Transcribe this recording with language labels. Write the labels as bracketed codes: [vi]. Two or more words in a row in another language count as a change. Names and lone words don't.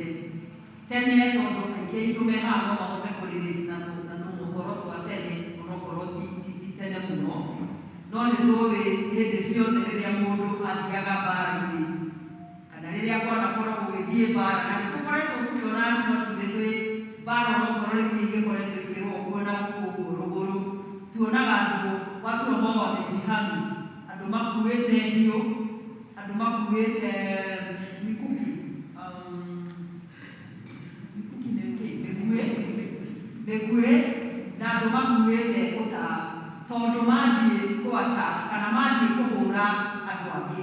[ki] Tene tondũ aingĩ aitũ me haha no mahote kũrĩrĩti na tũmũhoro twa tene onokorwo ti tene mũno, no nĩ tũĩ hĩndĩ ciothe rĩrĩa mũndũ athiaga mbara-inĩ kana rĩrĩa kwanakorwo gũgĩthiĩ mbara, na nĩtũkoretwo tũkĩona twĩ mbara onokorwo rĩngĩ igĩkoretwo ikĩrwo kuo na gũkũ rũgũrũ, tuonaga andũ [sw] watu ambao wamejihami, [ki] andũ makuĩte hiũ, andũ makuĩte mikuki mĩguĩ na andũ makuĩte ũta tondũ mathiĩ kwata kana mathiĩ kũhũra andũ angĩ.